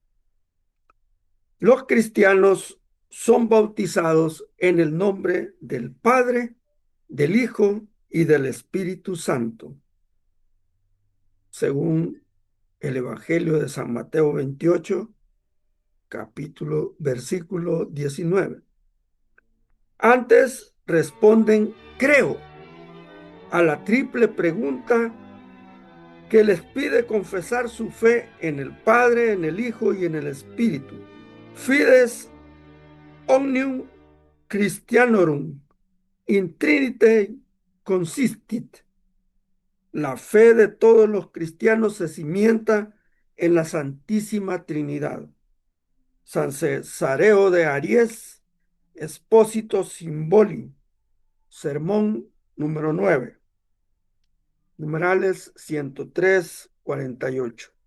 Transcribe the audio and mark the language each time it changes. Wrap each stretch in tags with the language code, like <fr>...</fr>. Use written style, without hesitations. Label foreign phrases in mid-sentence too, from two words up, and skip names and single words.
<es>Los cristianos son bautizados en el nombre del Padre, del Hijo y del Espíritu Santo, según el Evangelio de San Mateo 28, versículo 19. Antes responden, creo, a la triple pregunta que les pide confesar su fe en el Padre, en el Hijo y en el Espíritu.</es> <la>Fides omnium Christianorum in Trinite consistit.</la> <es>La fe de todos los cristianos se cimienta en la Santísima Trinidad. San Cesareo de Aries, Expósito Symboli, sermón número 9, numerales 103, 48.</es>